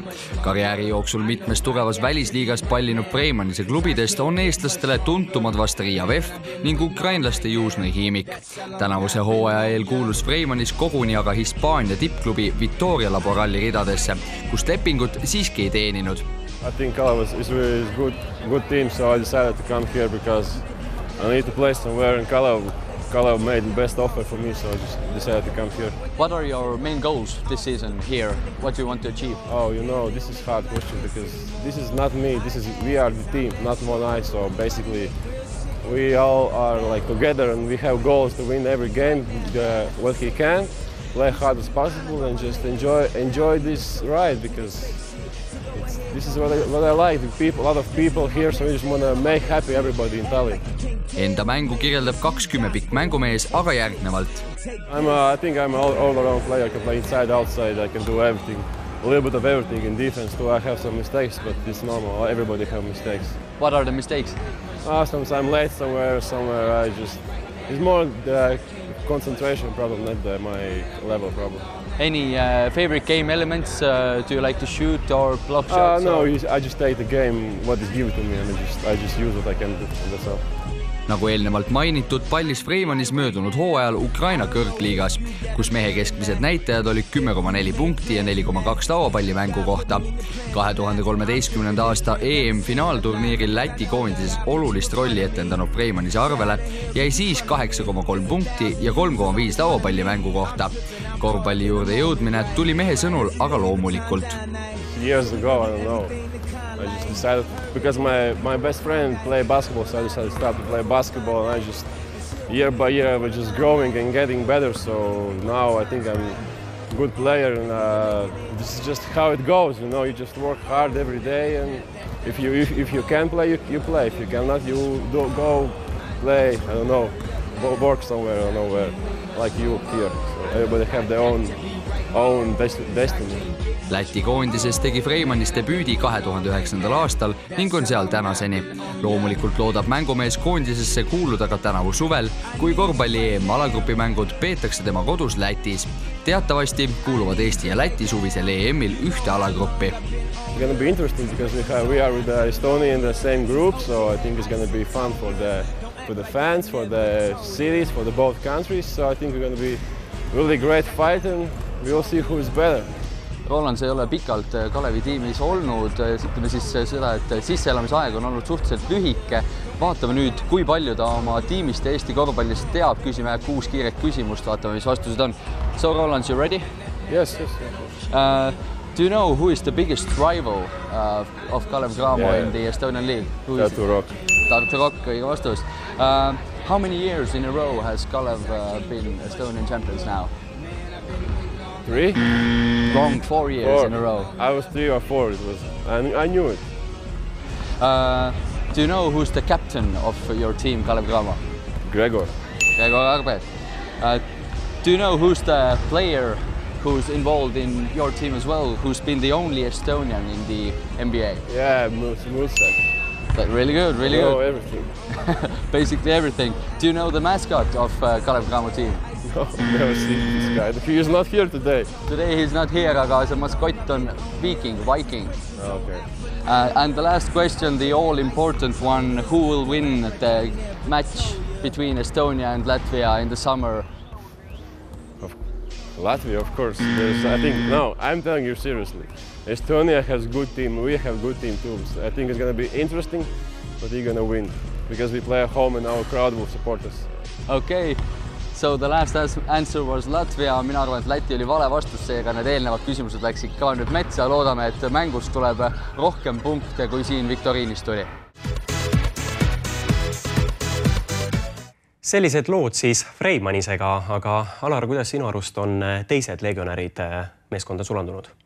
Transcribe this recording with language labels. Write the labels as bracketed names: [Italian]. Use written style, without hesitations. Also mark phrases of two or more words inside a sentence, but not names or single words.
[Estonian] Karjääri jooksul mitmes tugevas välisliigas pallinud Freimanise klubidest on eestlastele tuntumad vast Riia VEF ning ukrainlaste Južnõi Himik. Tänavuse hooaja eel kuulus Freimanis koguni aga Hispaania tippklubi Vitoria Laboralli ridadesse, kus lepingut siiski ei teeninud. [English] I think Kalev is a good team, so I decided to come here because I need to play somewhere in Kalev Kalev made the best offer for me, so I just decided to come here. What are your main goals this season here? What do you want to achieve? Oh, you know, this is a hard question because this is not me. We are the team, not one eye. So basically, we all are like together, and we have goals to win every game. What he can, play hard as possible, and just enjoy this ride because this is what I like. The people, a lot of people here, so we just want to make happy everybody in Tallinn. [Estonian] Enda mängu kirjeldab 20 pikk mängumees, aga järgnevalt. [English] I think I'm an all-around player. I can play inside, outside. I can do everything, a little bit of everything. In defense too, I have some mistakes, but it's normal. Everybody have mistakes. What are the mistakes? Sometimes I'm late somewhere it's more the concentration problem, not my level problem. Any favorite game elements? Do you like to shoot or block shots? No, I just take the game what is given to me, and I just use what I can do, and that's all. [Estonian] Nagu eelnevalt mainitud, pallis Freimanis möödunud hooajal Ukraina kõrgliigas, kus mehe keskmised näitajad olid 10,4 punkti ja 4,2 lauapalli mängu kohta. 2013. aasta EM-finaalturniiril Läti koondises olulist rolli etendanud Freimanise arvele jäi siis 8,3 punkti ja 3,5 lauapalli mängu kohta. Korvpalli juurde jõudmine tuli mehe sõnul aga loomulikult. [English] Years ago, I don't know. I just decided, because my best friend played basketball, so I decided to start to play basketball, and I just, year by year, I was just growing and getting better, so now I think I'm a good player, and this is just how it goes, you know, you just work hard every day, and if you can play, you play, if you cannot, you go play, I don't know, work somewhere, I don't know where, like you here, so everybody have their own destiny. [Estonian] Läti koondises tegi Freimanis debüüdi 2009. aastal ning on seal tänaseni. Loomulikult loodab mängumees koondisesse kuuluda ka tänavu suvel, kui korvpalli EM-alagrupimängud peetakse tema kodus Lätis. Teatavasti kuuluvad Eesti ja Läti suvisel EM-il ühte alagruppi. [English] It's going to be interesting because we are with Estonia in the same group, so I think it's going to be fun for the fans, for the cities, for the both countries. So I think we're going to be really great fight, and we will see who is better. [Estonian] Roland, sa ei ole pikalt Kalevi tiimis olnud, ütleme siis seda, et sisseelamisaeg on olnud suhteliselt lühike. Vaatame nüüd, kui palju ta oma tiimist ja Eesti korvpallist teab. Küsime 6 kiiret küsimust, vaatame, mis vastused on. [English] So Roland, you ready? Yes. Do you know who is the biggest rival of Kalev Cramo in the Estonian League? Tartu Rock. [Estonian] Tartu Rock, õige vastus. [English] How many years in a row has Kalev been Estonian champions now? 3? Wrong, 4 years in a row. I was 3 or 4, I knew it. Do you know who's the captain of your team, Kalev Cramo? Gregor Arbet. Do you know who's the player who's involved in your team as well, who's been the only Estonian in the NBA? Yeah, Mulsak. Really good, really good. Good. Everything. Basically everything. Do you know the mascot of Kalev Cramo team? No, never seen this guy. He is not here today. Today he's not here, [Estonian] aga see maskott on Viking. [English] Okay. And the last question, the all-important one, who will win the match between Estonia and Latvia in the summer? Latvia, of course. I'm telling you seriously. Estonia has a good team, we have a good team too. So I think it's going to be interesting, but we're going to win because we play at home and our crowd will support us. Okay. So the last answer was Latvia. [Estonian] Mina arvan, et Läti oli vale vastus, seega need eelnevad küsimused läksid ka nüüd metsa. Loodame, et mängust tuleb rohkem punkte, kui siin Viktoriinis tuli. Sellised lood siis Freimanisega, aga Alar, kuidas sinu arust on teised legionärid meeskonda sulandunud?